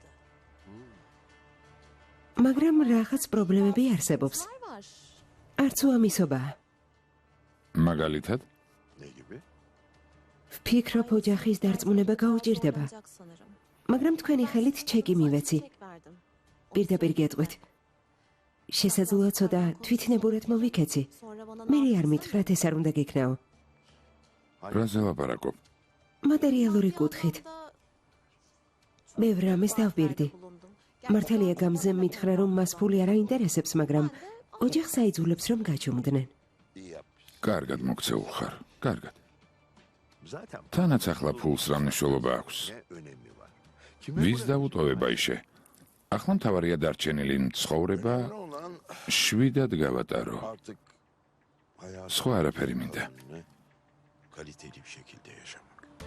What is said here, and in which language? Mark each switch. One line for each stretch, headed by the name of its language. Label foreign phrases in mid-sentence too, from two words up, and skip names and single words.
Georgian: მაგრამ რაღაც პრობლემები არსებობს.
Turkish: var.
Georgian: არც უამისობაა. მაგალითად,
Turkish: Ne gibi?
Georgian: ვფიქრობ ოჯახის დარწმუნება გაუჭირდება,
Turkish: Olacak sanırım.
Georgian: მაგრამ თქვენი ხელით ჩეკი მივეცი.
Turkish: Çek verdim.
Georgian: პირდაპირ გეტყვით. შესაძლოა ცოტა თვითნებურად მოვიქეცი.
Turkish: Sonra bana
Georgian: მე არ მითხრათ ეს არ უნდა გექნაო. რაზე ლაპარაკობ? მატერიალური კუთხით. ბევრ რამეს დავპირდი. მართალია გამზე მითხრა რომ მას ფული არ აინტერესებს, მაგრამ ოჯახს აიძულებს რომ გაჩუმდნენ.
Turkish: İyi yapmış.
Georgian: კარგად მოქცეულ ხარ. კარგად.
Turkish: Zaten
Georgian: თანაც ახლა ფულს რა მნიშვნელობა აქვს?
Turkish: ne önemi var?
Georgian: ვის დაუტოვება აიშე? ახლა მთავარია დარჩენილი ცხოვრება
Turkish: Önemli olan
Georgian: შვიდად გავატარო.
Turkish: artık hayatı
Georgian: სხვა არაფერი მინდა.
Turkish: kaliteli bir şekilde yaşamak.